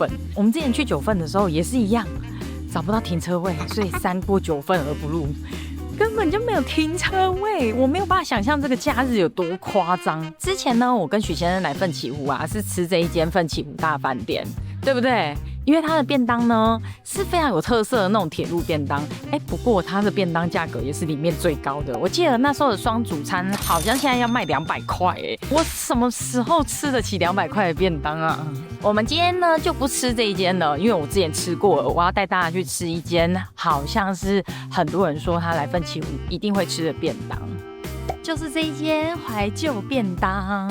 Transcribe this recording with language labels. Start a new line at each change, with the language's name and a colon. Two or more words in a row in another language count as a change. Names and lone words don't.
Chinese: 我們之前去九份的時候也是一樣，找不到停車位，所以3過9份而不入。根本就沒有停車位，我沒有辦法想象這個假日有多誇張。之前呢，我跟許先生來奮起湖啊，是吃這一間奮起湖大飯店，對不對？因為它的便當呢是非常有特色的那種鐵路便當，不過它的便當價格也是裡面最高的。我記得那時候的雙主餐好像現在要賣200塊，我什麼時候吃得起200塊的便當啊？我們今天呢就不吃這一間了，因為我之前吃過了，我要帶大家去吃一間好像是很多人說他來奮起湖一定會吃的便當，就是這一間懷舊便當。